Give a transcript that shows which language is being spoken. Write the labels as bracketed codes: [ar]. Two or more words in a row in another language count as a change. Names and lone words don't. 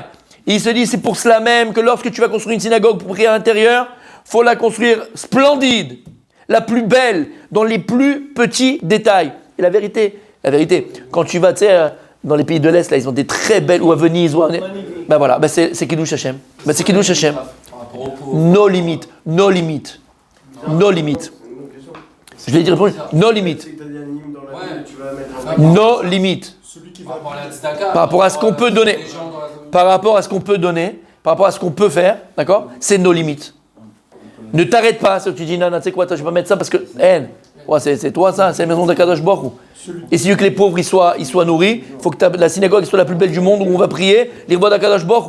[fr] Il se dit, c'est pour cela même que lorsque tu vas construire une synagogue pour prier à l'intérieur, faut la construire splendide, la plus belle, dans les plus petits détails. Et la vérité, quand tu vas, tu sais, dans les pays de l'Est, là, ils ont des très belles, ou à Venise, ou à... Ben voilà, ben c'est [he] קידוש השם. [fr] Ben c'est [he] קידוש השם. [en] No limit, no limit, no limit. [fr] Je vais dire, [en] no limit. No limit. [fr] Par rapport à ce qu'on peut donner, par rapport à ce qu'on peut donner, par rapport à ce qu'on peut faire, d'accord? C'est nos limites. Ne t'arrête pas, si tu dis non, tu sais quoi, je vais pas mettre ça parce que, c'est toi ça, c'est la maison d' [he] הקדוש ברוך הוא. [fr] Et si tu veux que les pauvres ils soient nourris, il faut que la synagogue soit la plus belle du monde où on va prier, les rois d' [he] הקדוש ברוך הוא.